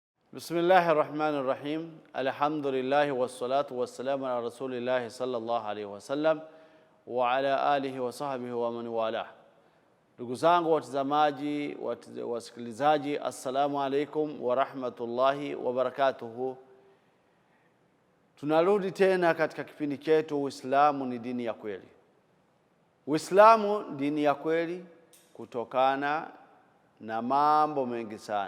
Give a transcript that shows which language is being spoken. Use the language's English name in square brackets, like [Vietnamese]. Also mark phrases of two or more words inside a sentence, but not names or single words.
[Arabic] بسم الله الرحمن الرحيم الحمد لله والصلاة والسلام على رسول الله صلى الله عليه وسلم وعلى آله وصحبه ومن والاه. [Swahili] Ndugu zangu watazamaji, wasikilizaji, [Arabic] السلام عليكم ورحمة الله وبركاته. [Swahili] Tunarudi tena katika kipindi chetu Uislamu ni dini ya kweli. Uislamu dini ya kweli kutokana na mambo mengi sana.